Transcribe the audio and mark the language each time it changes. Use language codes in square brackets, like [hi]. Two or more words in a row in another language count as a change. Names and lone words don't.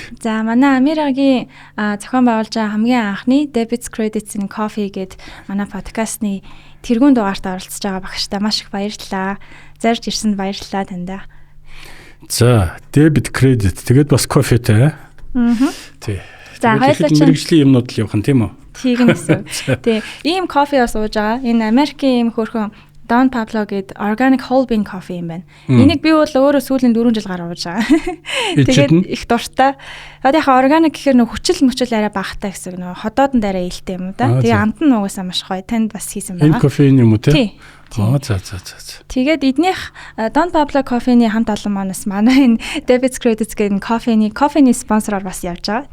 [mn] За манай Америкийн зохион байгуулж байгаа хамгийн анхны Debits Credits and Coffee гэдэг манай подкастны тэргуун дугаарт оролцож байгаа багштай маш их баярлалаа. Зарж ирсэнд баярлалаа таньда. За Debit Credit тэгээд бас кофетэй. Тий. За хоёулаа мэргэжлийн юмнууд л явах нь тийм үү? Тийм гэсэн. Тий. Ийм кофе бас ууж байгаа. Энэ Америкийн ийм хөрхөн Don Pablo гэдэг [en] organic whole bean coffee [mn] юм байна. Энийг би бол өөрөө сүүлийн 4 жил гаргаж байгаа. Тэгээд их дуртай. Одоо яхаа organic гэхээр хүчил мөчл арай багтай гэсэн нөө ходоодонд арай ээлтэй юм да. Тэгээ амт нь угаасаа маш гоё. Танд бас хийсэн байгаа. Энэ кофеин юм уу те? Тий. За. Тэгээд эднийх Don Pablo кофений хамт олон манаас манай энэ Debits Credits гэдэг кофений спонсороор бас явж байгаа.